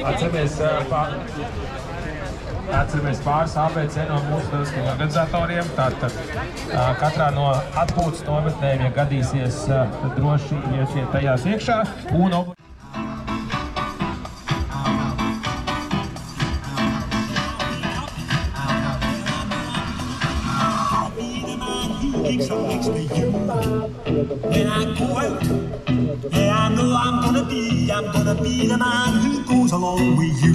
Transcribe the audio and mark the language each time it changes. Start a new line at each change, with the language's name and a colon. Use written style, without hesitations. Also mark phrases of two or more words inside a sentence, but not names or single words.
Latvian: Atceramies pāris ABC no mūsu lieliskajiem organizatoriem. Tātad katrā no atpūtas nometnēm, ja gadīsies, tad droši iesiet tajās iekšā.
English: When I go out, yeah, I know I'm gonna be the man who goes along with you.